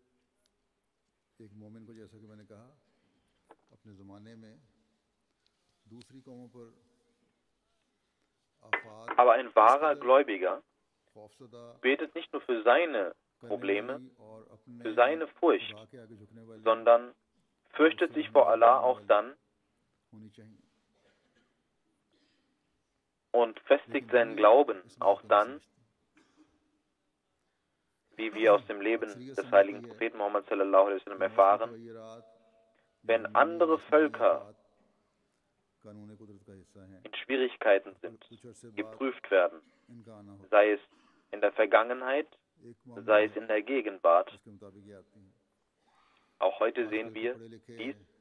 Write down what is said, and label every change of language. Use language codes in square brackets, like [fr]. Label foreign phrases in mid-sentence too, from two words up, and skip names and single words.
[de] Aber ein wahrer Gläubiger betet nicht nur für seine Probleme, für seine Furcht, sondern fürchtet sich vor Allah auch dann und festigt seinen Glauben auch dann, wie wir aus dem Leben des heiligen Propheten Muhammad [ar] صلى الله عليه وسلم [de] erfahren, wenn andere Völker in Schwierigkeiten sind, geprüft werden, sei es in der Vergangenheit, sei es in der Gegenwart. Auch heute sehen wir dies.